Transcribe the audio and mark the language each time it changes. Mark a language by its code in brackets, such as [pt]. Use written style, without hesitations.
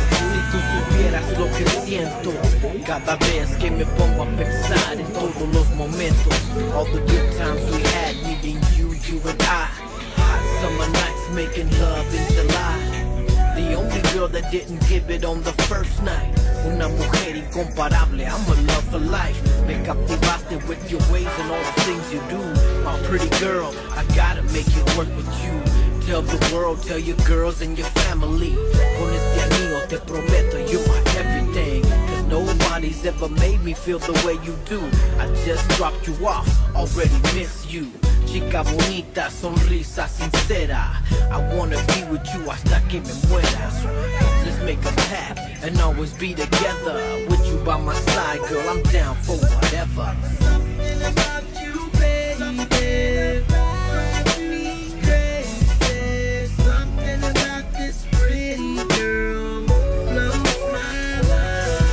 [es] Si tú supieras lo que siento cada vez que me pongo a pensar en todos los momentos. [en] All the good times we had, me and you and I. Hot summer nights making love in July. The only girl that didn't give it on the first night. [es] Una mujer incomparable, [en] I'm a love for life. [es] Me captivaste [en] with your ways and all the things you do. My pretty girl, I gotta make it work with you. Tell the world, tell your girls and your family. [es] Con este anillo te prometo [en] you're my everything. Cause nobody's ever made me feel the way you do. I just dropped you off, already miss you. [es] Chica bonita, sonrisa sincera. [en] I wanna be with you [es] hasta que me muera. [en] Let's make a pact and always be together. With you by my side, girl, I'm down for whatever. Something about you, baby. Something about this pretty girl blows my mind.